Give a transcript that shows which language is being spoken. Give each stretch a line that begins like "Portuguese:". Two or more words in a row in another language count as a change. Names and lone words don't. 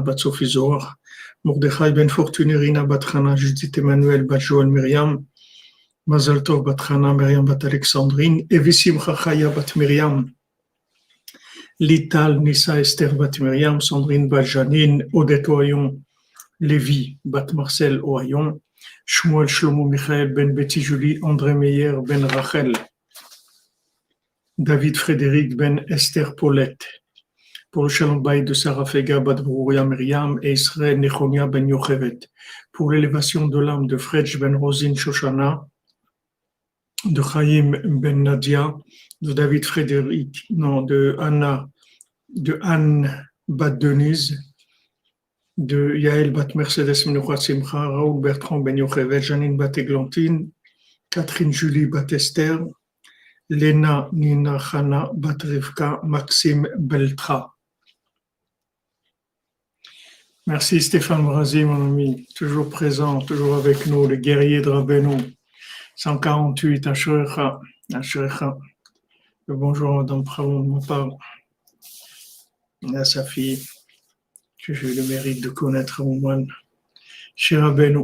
French: bat Sophie Zohar, Mordechai ben Fortuné Rina bat Chana, Judith Emmanuel bat Joël Miriam, Mazal Tov bat Chana, Miriam bat Alexandrine, Evissim Chachaya bat Miriam, Lital Nissa Esther bat Miriam, Sandrine bat Janine, Odette Ohayon, Lévi bat Marcel Ohayon, Shmuel Shlomo Michael ben Betty Julie, André Meyer ben Rachel, David Frédéric ben Esther Paulette. Pour le
Hebrew: Shalom Bayit
French: de Sarah Fega bat Brouria Myriam et Israël Nechonia ben Yochevet. Pour l'élévation de l'âme de Fredj ben Rosine Shoshana, de Chaim ben Nadia, de David Frédéric, non, de Anne bat Denise, de Yael bat Mercedes Menuchat Simcha, Raoul Bertrand ben Yochevet, Janine bat Églantine, Catherine Julie bat Esther, Léna Nina Chana bat Rivka, Maxime Beltra. Merci Stéphane Brazi, mon ami, toujours présent, toujours avec nous, les guerriers de Rabbeinu. 148, Asherecha. Le bonjour Madame Pravon de ma part, à sa fille, que j'ai eu le mérite de connaître au moins chez Rabbeinu.